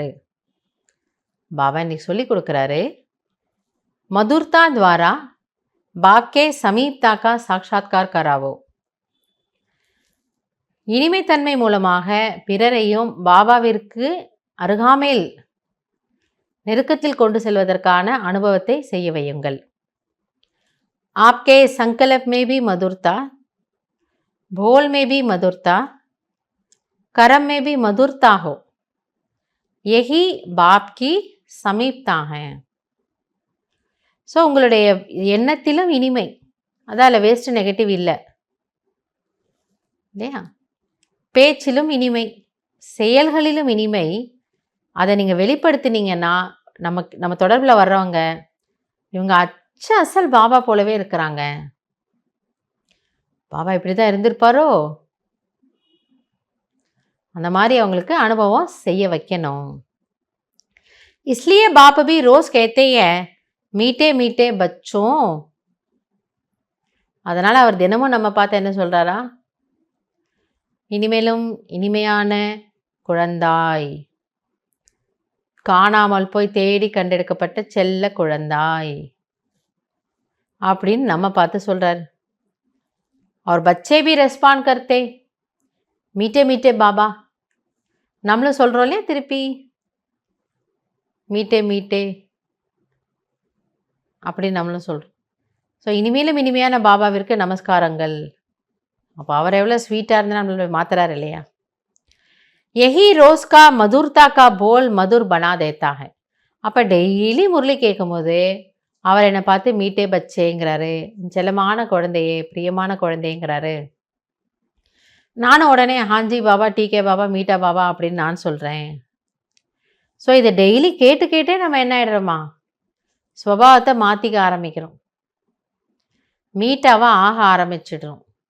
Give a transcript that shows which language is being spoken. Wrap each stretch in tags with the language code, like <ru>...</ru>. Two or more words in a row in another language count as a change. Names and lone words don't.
<ta>பாபா இன்னைக்கு சொல்லி கொடுக்குறாரு,</ta> <hi>मधुरता द्वारा बाप के समीपता का साक्षात्कार कराओ.</hi> <ta>இனிமைத்தன்மை மூலமாக பிறரையும் பாபாவிற்கு அருகாமையில் நெருக்கத்தில் கொண்டு செல்வதற்கான அனுபவத்தை செய்ய வையுங்கள்.</ta> <hi>आपके संकल्प में भी मधुरता, बोल में भी मधुरता, कर्म में भी मधुरता हो, यही बाप की समीपता है.</hi> <ta>ஸோ உங்களுடைய எண்ணத்திலும் இனிமை, அதால்</ta> <en>waste negative</en> <ta>இல்லை இல்லையா? பேச்சிலும் இனிமை, செயல்களிலும் இனிமை. அதை நீங்கள் வெளிப்படுத்தினீங்கன்னா நம்ம தொடர்பில் வர்றவங்க இவங்க அசல் பாபா போலவே இருக்கிறாங்க, பாபா இப்படி தான் இருந்திருப்பாரோ, அந்த மாதிரி அவங்களுக்கு அனுபவம் செய்ய வைக்கணும்.</ta> <hi>इसलिए बाप भी रोज कहते हैं मीठे मीठे बच्चों.</hi> <ta>அதனால் அவர் தினமும் நம்ம பார்த்து என்ன சொல்கிறாரா, இனிமேலும் இனிமையான குழந்தாய், காணாமல் போய் தேடி கண்டெடுக்கப்பட்ட செல்ல குழந்தாய் அப்படின்னு நம்ம பார்த்து சொல்கிறார்.</ta> <hi>और बच्चे भी रेस्पॉन्ड करते मीठे मीठे बाबा.</hi> <ta>நம்மளும் சொல்கிறோம் இல்லையா திருப்பி</ta> <hi>मीठे मीठे</hi> <ta>அப்படி நம்மளும் சொல்கிறோம். ஸோ இனிமேலும் இனிமையான பாபாவிற்கு நமஸ்காரங்கள். அப்போ அவர் எவ்வளோ ஸ்வீட்டாக இருந்தால் நம்மளை மாத்துறாரு இல்லையா?</ta> <hi>यही रोज का मधुरता का बोल मधुर बना देता है.</hi> <ta>அப்போ டெய்லி முரளி கேட்கும்போது அவர் என்னை பார்த்து</ta> <hi>मीठे बच्चेங்கிறாரு,</hi> <ta>செல்லமான குழந்தையே, பிரியமான குழந்தைங்கிறாரு. நானும் உடனே</ta> <hi>हांजी बाबा, ठीक बाबा, मीठा बाबा</hi> <ta>அப்படின்னு நான் சொல்கிறேன். ஸோ இதை டெய்லி கேட்டு கேட்டே நம்ம என்ன ஆகிடுறோமா, ஸ்வபாவத்தை மாற்றிக்க ஆரம்பிக்கிறோம், மீட்டாவாக ஆக ஆரம்பிச்சிடுறோம்.</ta>